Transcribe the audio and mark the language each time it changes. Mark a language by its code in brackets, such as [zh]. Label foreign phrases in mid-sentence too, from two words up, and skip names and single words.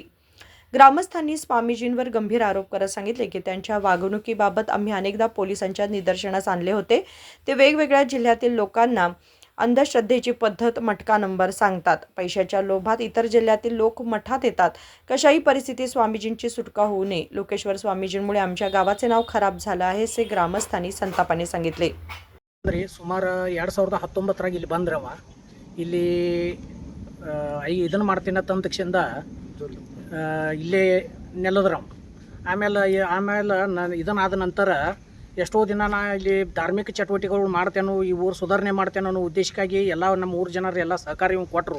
[mr] ग्रामस्थांनी स्वामीजींवर गंभीर आरोप करत सांगितले की त्यांच्या वागणुकीबाबत आम्ही अनेकदा पोलिसांच्या निदर्शनास आणले होते. ते वेगवेगळ्या जिल्ह्यातील लोकांना अंधश्रद्धेची पद्धत, मटका नंबर सांगतात. पैशाच्या लोभात इतर जिल्ह्यातील लोक मठात येतात. कशाही परिस्थितीत स्वामीजींची सुटका होऊ नये. लोकेश्वर स्वामीजींमुळे आमच्या गावाचे नाव खराब झालं आहे असे ग्रामस्थांनी संतापाने सांगितले. [kn] ಸುಮಾರು 2019 ಇಲ್ಲಿ ಬಂದ್ರವ ಇಲ್ಲಿ ಇದನ್ನು ಮಾಡ್ತೀನಿ ತಂದ ತಕ್ಷಣ ಇಲ್ಲೇ ನೆಲದ್ರವ. ಆಮೇಲೆ ನಾನು ಇದನ್ನಾದ ನಂತರ ಎಷ್ಟೋ ದಿನ ನಾ ಇಲ್ಲಿ ಧಾರ್ಮಿಕ ಚಟುವಟಿಕೆಗಳು ಮಾಡ್ತೇನೆ, ಈ ಊರು ಸುಧಾರಣೆ ಮಾಡ್ತೇನೆ ಅನ್ನೋ ಉದ್ದೇಶಕ್ಕಾಗಿ ಎಲ್ಲ ನಮ್ಮ ಊರು ಜನರು ಎಲ್ಲ ಸಹಕಾರ ಇವ್ ಕೊಟ್ಟರು.